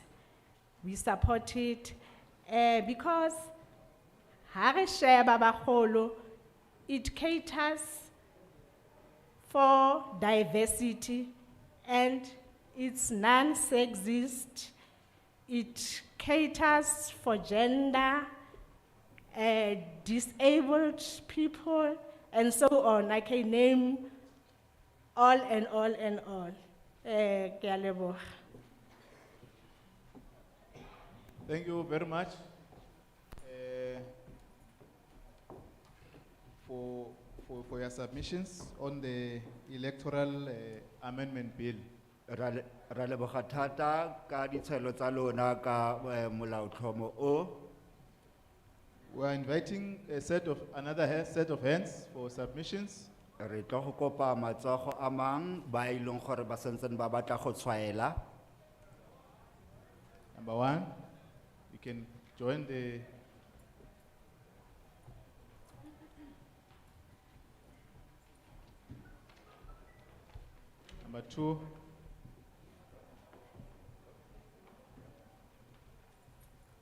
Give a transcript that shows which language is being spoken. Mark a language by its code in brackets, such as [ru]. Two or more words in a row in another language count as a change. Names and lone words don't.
[en] We support it because it caters for diversity and it's non-sexist. It caters for gender, disabled people, and so on. I can name all and all and all. [st] Ke a leboha. [en] Thank you very much for your submissions on the Electoral Amendment Bill. [tn] Ra leboga thata ka ditshelo tsa lona ka molaotlhomo o. [en] We are inviting another set of hands for submissions. [tn] Re tlo go kopa matsogo a mang ba ileng gore ba santseng ba batla go tshwaela. [en] Number one, you can join the number two.